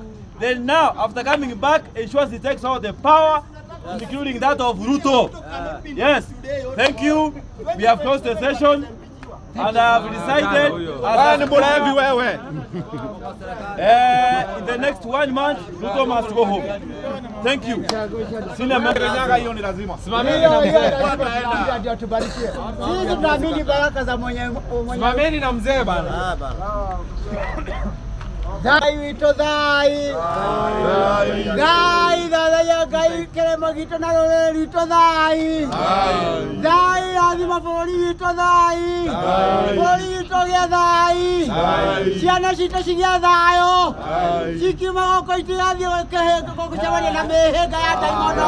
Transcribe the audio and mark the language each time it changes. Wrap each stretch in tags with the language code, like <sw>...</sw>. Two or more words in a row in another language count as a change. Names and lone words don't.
<en>Then now, after coming back, ensures he takes all the power, including that of Ruto. Yes, thank you. We have closed the session. And I have decided in the next 1 month, Ruto must go home. Thank you.</en> <sw>Sisi tunaamini baraka za Mwenyezi Mungu. Simameni na mzee bana. Dai wito dai.</sw> <ki>Thai thaya Ngai kĩrĩma gitũ na rũrĩrĩ rwitũ thai. Thai rathima bũrũri witũ thai. Bũrũri witũ gĩa thai. Ciana citũ cigĩa thayũ. Cikiuma gũkũ itigathiĩ gũcemania na mĩhĩnga ya ndaimono.</ki>